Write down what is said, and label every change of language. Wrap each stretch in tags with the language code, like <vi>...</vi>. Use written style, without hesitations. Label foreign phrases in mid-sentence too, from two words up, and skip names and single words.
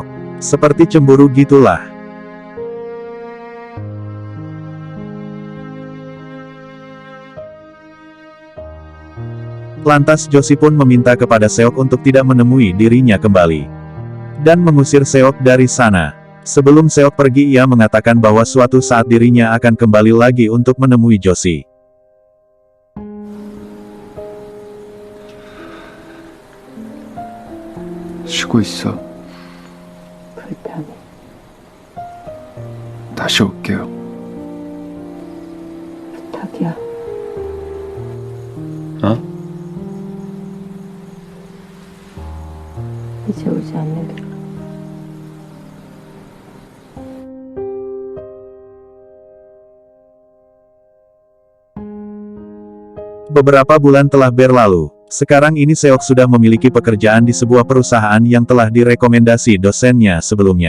<id>Seperti cemburu gitulah. Lantas Josie pun meminta kepada Seok untuk tidak menemui dirinya kembali. Dan mengusir Seok dari sana. Sebelum Seok pergi ia mengatakan bahwa suatu saat dirinya akan kembali lagi untuk menemui Josie.</id> <ko>쉬고 있어. 불편해. 다시 올게요. 부탁이야. 어? 이제 오지 않는 게.</ko> <id>Beberapa bulan telah berlalu. Sekarang ini Seok sudah memiliki pekerjaan di sebuah perusahaan yang telah direkomendasi dosennya sebelumnya.</id>